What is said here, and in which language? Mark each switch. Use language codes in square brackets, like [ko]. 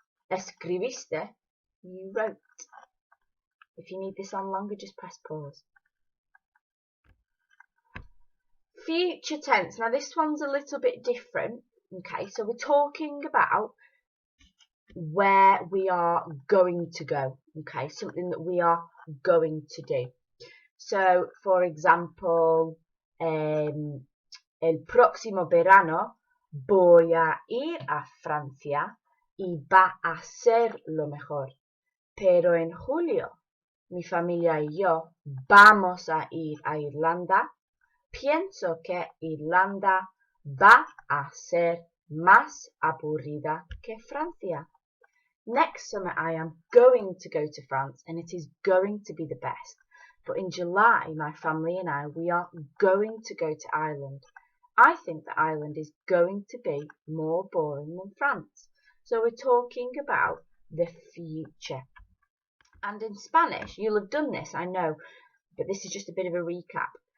[en] Escribiste, you wrote. If you need this on longer, just press pause. Future tense. Now this one's a little bit different. Okay, so we're talking about where we are going to go. Okay, something that we are going to do. So, for example, [es] el próximo verano voy a ir a Francia y va a ser lo mejor. Pero en julio, mi familia y yo vamos a ir a Irlanda. Pienso que Irlanda va a ser más aburrida que Francia. [en] Next summer I am going to go to France and it is going to be the best. But in July, my family and I, we are going to go to Ireland. I think that Ireland is going to be more boring than France. So we're talking about the future. And in Spanish, you'll have done this, I know, but this is just a bit of a recap.